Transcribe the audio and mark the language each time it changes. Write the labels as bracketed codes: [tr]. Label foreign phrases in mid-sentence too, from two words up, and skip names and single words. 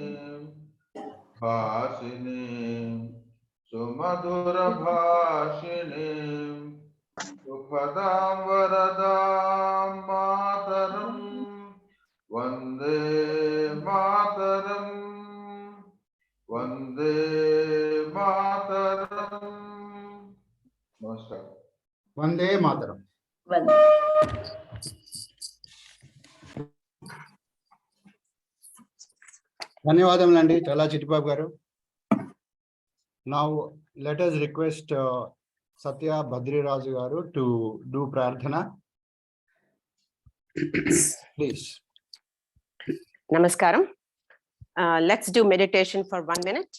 [sa] भाषिणीं सुमधुर भाषिणीं सुखदां वरदां मातरम् वन्दे मातरम् वन्दे मातरम्. Namaskar. वन्दे मातरम्. [te] ధన్యవాదములండి చాలా చిట్టిబాబు గారు. [en] Now let us request Satya Badriraju garu to do prarthana. Please. Namaskaram. Let's do meditation for 1 minute.